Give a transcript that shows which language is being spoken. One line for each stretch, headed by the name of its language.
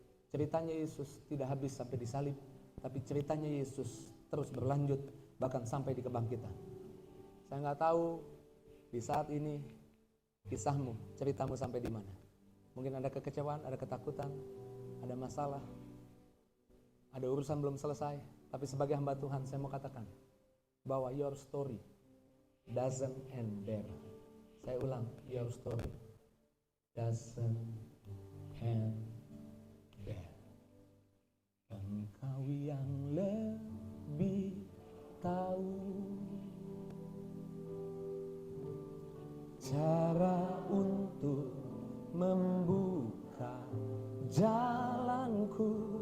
Indonesian: Ceritanya Yesus tidak habis sampai disalib. Tapi ceritanya Yesus terus berlanjut bahkan sampai di kebangkitan. Saya nggak tahu di saat ini Kisahmu, ceritamu sampai di mana? Mungkin ada kekecewaan, ada ketakutan, ada masalah, ada urusan belum selesai. Tapi sebagai hamba Tuhan saya mau katakan bahwa
English: your story doesn't end there.
Indonesian: Saya ulang,
English: your story doesn't end there.
Indonesian: Engkau yang lebih tahu cara untuk membuka jalanku.